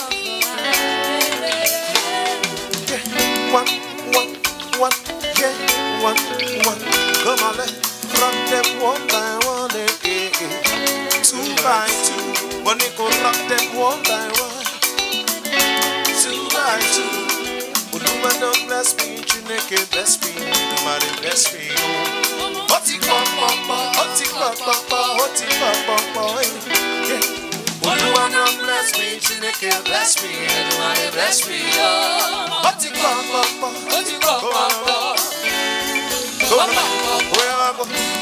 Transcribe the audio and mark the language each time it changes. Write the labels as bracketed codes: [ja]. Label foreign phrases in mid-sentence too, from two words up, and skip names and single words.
[en] Yeah, one. Yeah, one. Come on, let's rock them one by one. Two by two. Monique will rock them one by one. Two by two. Oluwa don't bless me, Chineke bless me, nobody bless me. [yo] Oti papa, [en] Oluwa don't bless me, Chineke bless me, nobody bless me. [yo] Oti papa, [en] come on, where I go?